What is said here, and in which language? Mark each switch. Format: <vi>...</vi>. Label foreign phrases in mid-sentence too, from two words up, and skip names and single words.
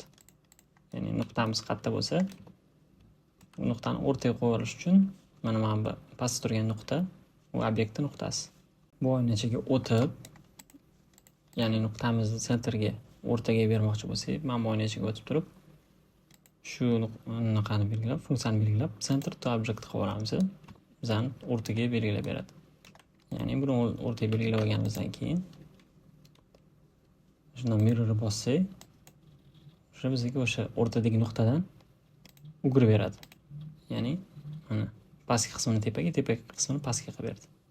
<uz>Ya'ni nuqtamiz qayerda bo'lsa, bu nuqtani o'rtaga qo'yib olish uchun mana bu pastda turgan nuqta, u obyektning nuqtasi. Bu oynachaga o'tib, ya'ni nuqtamizni sentrga, o'rtaga bermoqchi bo'lsak, mana bu oynachaga o'tib turib, shu nuqtani belgilab, funksiyani belgilab,</uz> <en>center to object</en> <uz>qilib olamiz. Bizani o'rtaga belgilab beradi. Ya'ni buni o'rtaga belgilab olganimizdan keyin shundan mirrorni bossak, o'sha bizga o'sha o'rtadagi nuqtadan o'girib beradi. Ya'ni mana pastki qismini tepaga, tepaki qismini pastga qilib berdi.</uz>